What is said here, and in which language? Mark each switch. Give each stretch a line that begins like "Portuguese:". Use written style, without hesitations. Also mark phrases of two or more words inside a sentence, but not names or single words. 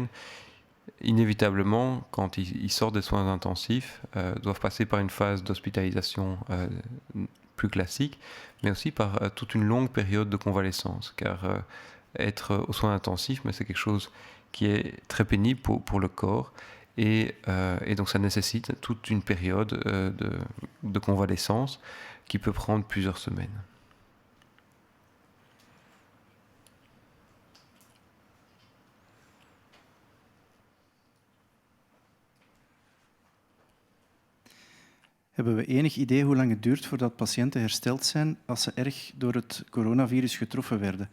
French: inévitablement, quand ils sortent des soins intensifs, doivent passer par une phase d'hospitalisation plus classique, mais aussi par toute une longue période de convalescence, car être aux soins intensifs, mais c'est quelque chose qui est très pénible pour le corps, et donc ça nécessite toute une période de convalescence qui peut prendre plusieurs semaines.
Dutch: Hebben we enig idee hoe lang het duurt voordat patiënten hersteld zijn als ze erg door het coronavirus getroffen werden?